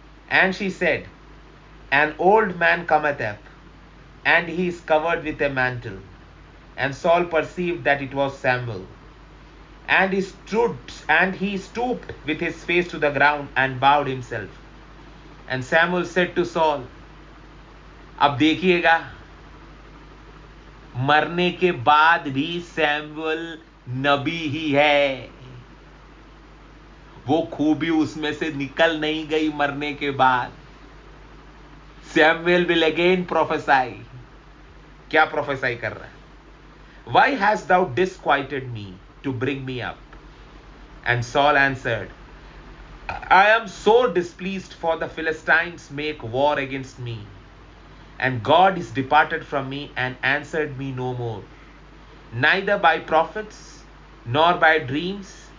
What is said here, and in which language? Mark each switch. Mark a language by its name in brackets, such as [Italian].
[English] And she said, an old man cometh up, and he is covered with a mantle. And Saul perceived that it was Samuel. And he stooped with his face to the ground and bowed himself. And Samuel said to Saul, [Hindi] अब देखिएगा, मरने के बाद भी Samuel नबी ही है। वो खूबी उसमें से निकल नहीं गई मरने के बाद। [English] Samuel will again prophesy. [Hindi] क्या प्रोफेसाई कर रहा है? [English] Why hast thou disquieted me to bring me up? And Saul answered, I am so displeased, for the Philistines make war against me, and God is departed from me and answered me no more, neither by prophets nor by dreams.